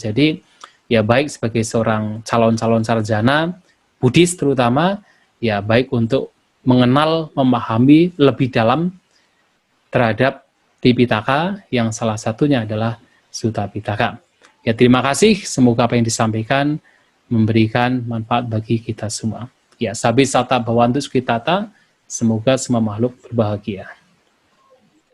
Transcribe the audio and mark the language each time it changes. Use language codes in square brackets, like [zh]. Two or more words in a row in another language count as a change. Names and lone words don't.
[id] Jadi ya baik sebagai seorang calon-calon sarjana Buddhis terutama, ya baik untuk mengenal, memahami lebih dalam terhadap Tipitaka, yang salah satunya adalah Sutta Pitaka. Ya, terima kasih, semoga apa yang disampaikan memberikan manfaat bagi kita semua. [pi] Ya, sabi sata bhavantu sukhitata, [id] semoga semua makhluk berbahagia.